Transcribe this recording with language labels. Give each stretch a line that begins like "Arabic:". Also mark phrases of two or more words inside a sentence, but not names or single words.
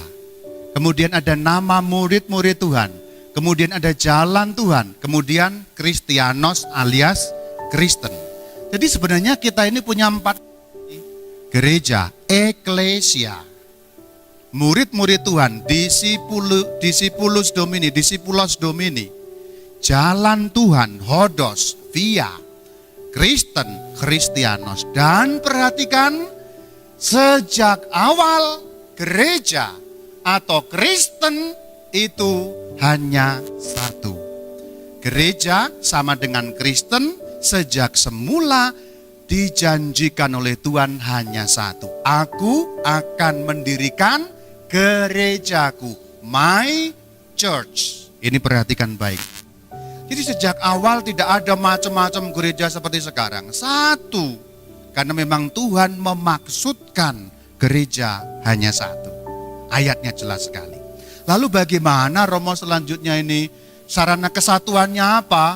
Indonesian: Kemudian ada nama murid-murid Tuhan. Kemudian ada jalan Tuhan. Kemudian Kristianos alias Kristen. Jadi sebenarnya kita ini punya 4 gereja, eklesia. Murid-murid Tuhan,
Latin: discipulus domini, discipulos domini.
Indonesian: Jalan Tuhan, hodos, via, Kristen, Kristianos. Dan perhatikan, sejak awal gereja atau Kristen itu hanya satu. Gereja sama dengan Kristen sejak semula dijanjikan oleh Tuhan hanya satu. Aku akan mendirikan gerejaku,
English: my church.
Indonesian: Ini perhatikan baik. Jadi sejak awal tidak ada macam-macam gereja seperti sekarang. Satu. Karena memang Tuhan memaksudkan gereja hanya satu. Ayatnya jelas sekali. Lalu bagaimana Romo selanjutnya ini? Sarana kesatuannya apa?